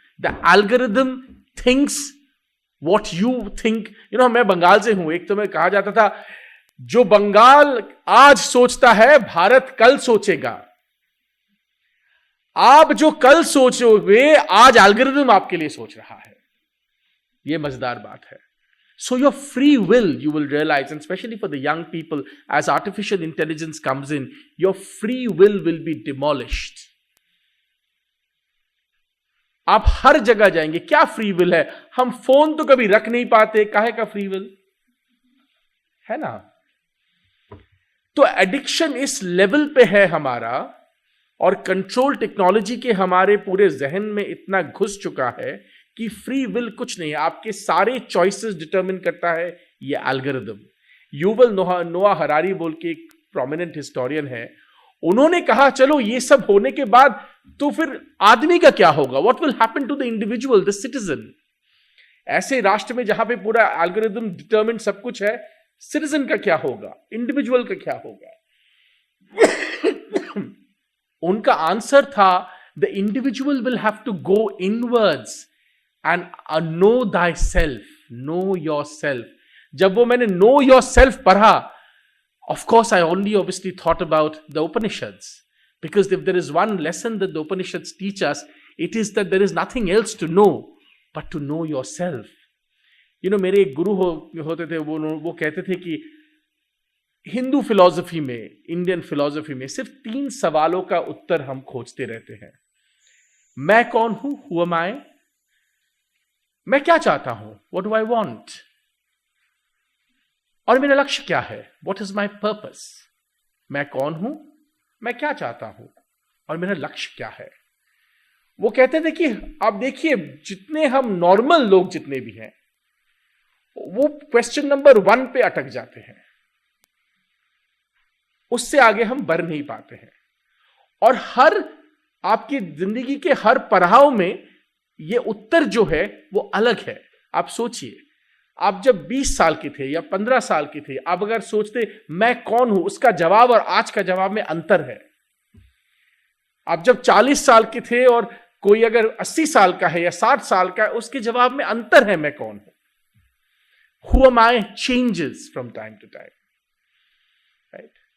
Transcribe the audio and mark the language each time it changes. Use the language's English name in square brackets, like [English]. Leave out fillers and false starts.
[English] The algorithm thinks what you think. [Hindi] मैं बंगाल से हूं, एक तो मैं कहा जाता था, जो बंगाल आज सोचता है भारत कल सोचेगा। आप जो कल सोचोगे, आज एल्गोरिदम आपके लिए सोच रहा है। यह मजेदार बात है। [English] So your free will, you will realize, and especially for the young people, as artificial intelligence comes in, your free will be demolished. [Hindi] आप हर जगह जाएंगे, क्या फ्री विल है? हम फोन तो कभी रख नहीं पाते, काहे का फ्री विल है ना? तो एडिक्शन इस लेवल पे है हमारा, और कंट्रोल टेक्नोलॉजी के हमारे पूरे जहन में इतना घुस चुका है कि फ्री विल कुछ नहीं है। आपके सारे चॉइसेस डिटरमिन करता है ये एल्गोरिदम। युवल नोआ हरारी बोल के एक प्रोमिनेंट हिस्टोरियन है, उन्होंने कहा चलो ये सब होने के बाद तो फिर आदमी का क्या होगा? [English] What will happen to the individual, the citizen? [Hindi] ऐसे राष्ट्र में जहां पे पूरा एल्गोरिदम डिटरमिन सब कुछ है, सिटीजन का क्या होगा, इंडिविजुअल का क्या होगा? उनका आंसर था, [English] The individual will have to go inwards and know thyself, know yourself. [Hindi] जब वो मैंने [English] know yourself पढ़ा, of course I only obviously thought about the Upanishads, because if there is one lesson that the Upanishads teach us, it is that there is nothing else to know but to know yourself. [Hindi] मेरे एक गुरु होते थे, वो कहते थे कि Hindu philosophy में, Indian philosophy में सिर्फ 3 सवालों का उत्तर हम खोजते रहते हैं। मैं कौन हूं, [English] who am I? [Hindi] मैं क्या चाहता हूं, [English] what do I want? [Hindi] और मेरा लक्ष्य क्या है, [English] what is my purpose? [Hindi] मैं कौन हूं, मैं क्या चाहता हूं, और मेरा लक्ष्य क्या है? वो कहते थे कि आप देखिए, जितने हम नॉर्मल लोग जितने भी हैं, वो क्वेश्चन नंबर 1 पे अटक जाते हैं, उससे आगे हम बढ़ नहीं पाते हैं। और हर आपकी जिंदगी के हर पड़ाव में ये उत्तर जो है वो अलग है। आप सोचिए, आप जब 20 साल के थे या 15 साल के थे, आप अगर सोचते मैं कौन हूं, उसका जवाब और आज का जवाब में अंतर है। आप जब 40 साल के थे और कोई अगर 80 साल का है या 60 साल का है, उसके जवाब में अंतर है, मैं कौन हूं। [English] Who am I changes from time to time, right?